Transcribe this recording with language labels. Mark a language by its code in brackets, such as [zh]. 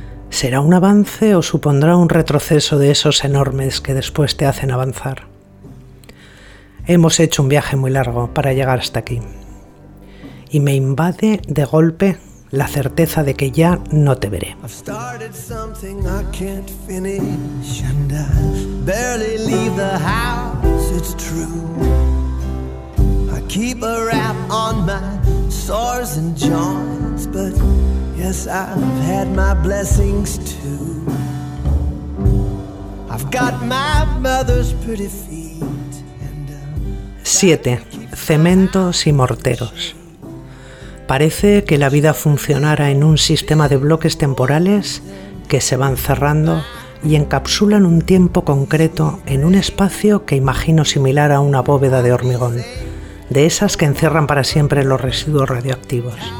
[es] ¿Será un avance o supondrá un retroceso de esos enormes que después te hacen avanzar? Hemos hecho un viaje muy largo para llegar hasta aquí. Y me invade de golpe la certeza de que ya no te veré. [en] I've started something I can't finish, and I barely leave the house, it's true. I keep a wrap on my sores and joints, but yes, I've had my blessings too. I've got my mother's pretty feet, and 7. [es] Cementos y morteros. Parece que la vida funcionara en un sistema de bloques temporales que se van cerrando y encapsulan un tiempo concreto en un espacio que imagino similar a una bóveda de hormigón, de esas que encierran para siempre los residuos radioactivos.